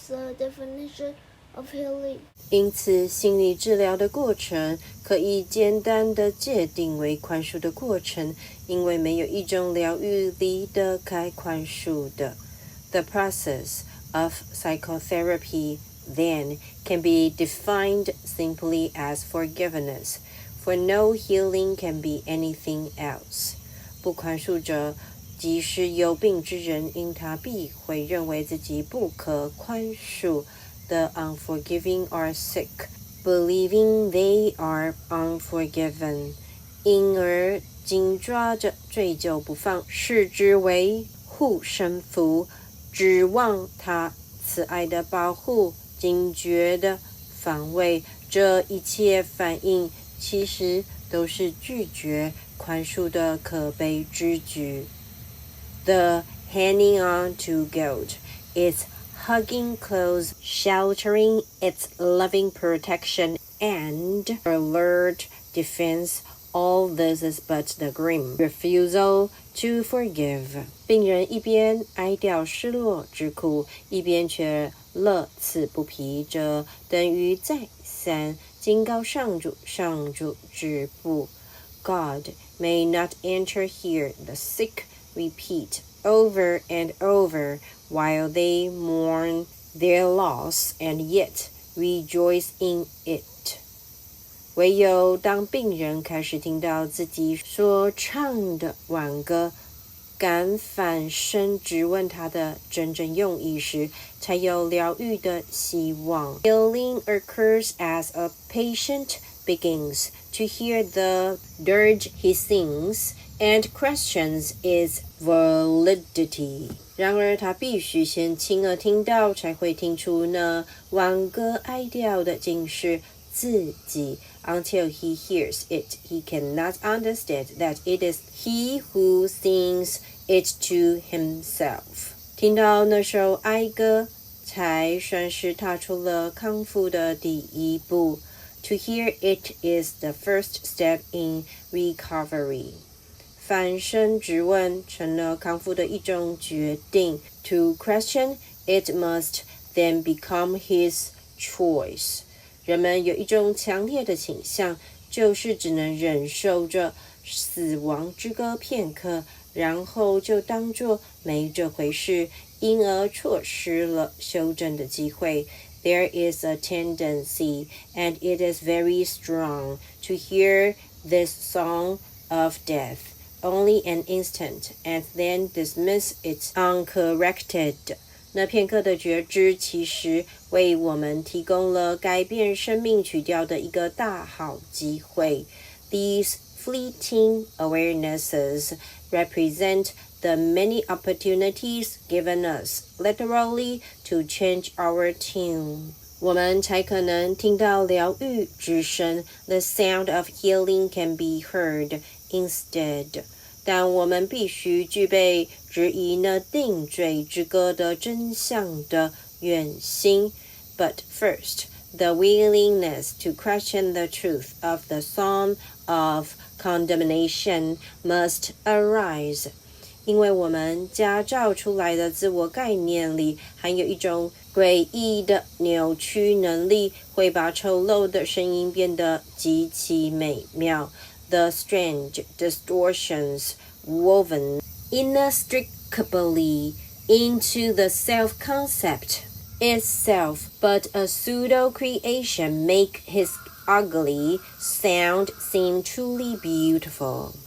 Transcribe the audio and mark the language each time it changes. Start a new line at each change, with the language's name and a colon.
English: The definition of healing
Chinese: 因此心理治疗的过程可以简单的界定为宽恕的过程，因为没有一种疗愈离得开宽恕的。
English: The process of psychotherapy then can be defined simply as forgiveness, for no healing can be anything else.
Chinese: 不宽恕者即使有病之人，因他必会认为自己不可宽恕。
English: The unforgiving are sick, believing they are unforgiven.
Chinese: 因而紧抓着追究不放，视之为护身符，指望他慈爱的保护，警觉的防卫。这一切反应其实都是拒绝宽恕的可悲之举。
English: The hanging on to guilt is hugging close, sheltering its loving protection and alert defense. All this is but the grim refusal to forgive.
Chinese: 病人一边哀悼失落之苦，一边却乐此不疲，这等于再三警告上主，上主止步。
English: God may not enter here, the sick repeat over and over while they mourn their loss and yet rejoice in it.
Chinese: 唯有当病人开始听到自己所唱的挽歌，敢反身质问他的真正用意时，才有疗愈的希望。
English: Healing occurs as a patient begins to hear the dirge he sings and questions its validity.
Chinese: 然而他必须先亲耳听到，才会听出那挽歌哀悼的竟是自己。
English: Until he hears it, he cannot understand that it is he who sings it to himself.
Chinese: 听到那首哀歌，才算是踏出了康复的第一步。
English: To hear it is the first step in recovery.
Chinese: 反身质问成了康复的一种决定。
English: To question it must then become his choice.
Chinese: 人们有一种强烈的倾向，就是只能忍受着死亡之歌片刻，然后就当作没这回事，因而错失了修正的机会。
English: There is a tendency, and it is very strong, to hear this song of death only an instant, and then dismiss it uncorrected.
Chinese: 那片刻的觉知其实为我们提供了改变生命曲调的一个大好机会。
English: These fleeting awarenesses represent the many opportunities given us, literally, to change our tune.
Chinese: 我们才可能听到疗愈之声。
English: The sound of healing can be heard instead.
Chinese: 但我们必须具备质疑那定罪之歌的真相的远心。
English: But first, the willingness to question the truth of the song of condemnation must arise.
Chinese: 因为我们加照出来的自我概念里含有一种诡异的扭曲能力，会把丑陋的声音变得极其美妙。
English: The strange distortions woven inextricably into the self-concept itself, but a pseudo-creation make his ugly sound seem truly beautiful.